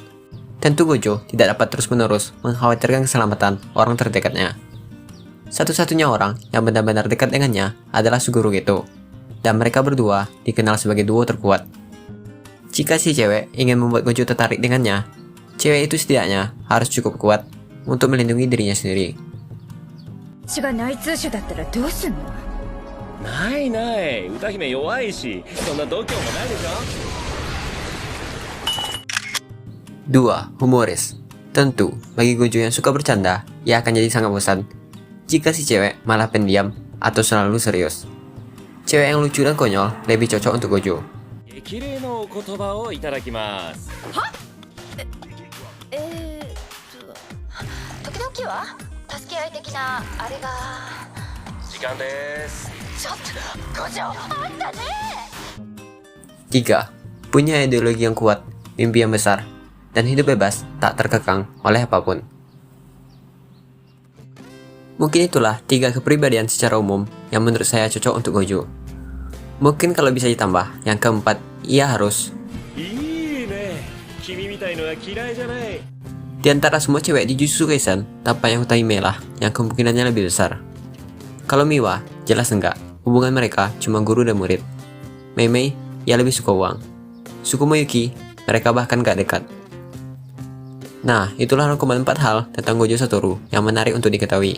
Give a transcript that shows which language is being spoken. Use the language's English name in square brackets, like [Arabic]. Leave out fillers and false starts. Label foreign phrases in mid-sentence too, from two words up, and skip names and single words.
[Indonesian] Tentu Gojo tidak dapat terus-menerus mengkhawatirkan keselamatan orang terdekatnya. Satu-satunya orang yang benar-benar dekat dengannya adalah Suguru Geto, dan mereka berdua dikenal sebagai duo terkuat. Jika si cewek ingin membuat Gojo tertarik dengannya, cewek itu setidaknya harus cukup kuat untuk melindungi dirinya sendiri. [Japanese] 血が内通種だったらどうすんの？ないない歌姫弱いしそんな度胸もないでしょ [Indonesian] 2. Humoris. Tentu, bagi Gojo yang suka bercanda, ia akan jadi sangat bosan jika si cewek malah pendiam atau selalu serius. Cewek yang lucu dan konyol lebih cocok untuk Gojo. [Japanese] 激励のお言葉をいただきます。時々は助け合い的なあれが。時間です。ちょっと五条あんたね。 [Indonesian] 3. Punya ideologi yang kuat, mimpi yang besar, dan hidup bebas tak terkekang oleh apapun. Mungkin itulah 3 kepribadian secara umum yang menurut saya cocok untuk Gojo. Mungkin kalau bisa ditambah, yang keempat, ia harus. [Japanese] いいね。君みたいのは嫌いじゃない。 [Indonesian] Di antara semua cewek di Jujutsu Kaisen, tampaknya Utaime lah yang kemungkinannya lebih besar. Kalau Miwa, jelas enggak. Hubungan mereka cuma guru dan murid. Mei, ia lebih suka uang. Sukumo Yuki, mereka bahkan gak dekat. Nah, itulah rangkuman 4 hal tentang Gojo Satoru yang menarik untuk diketahui.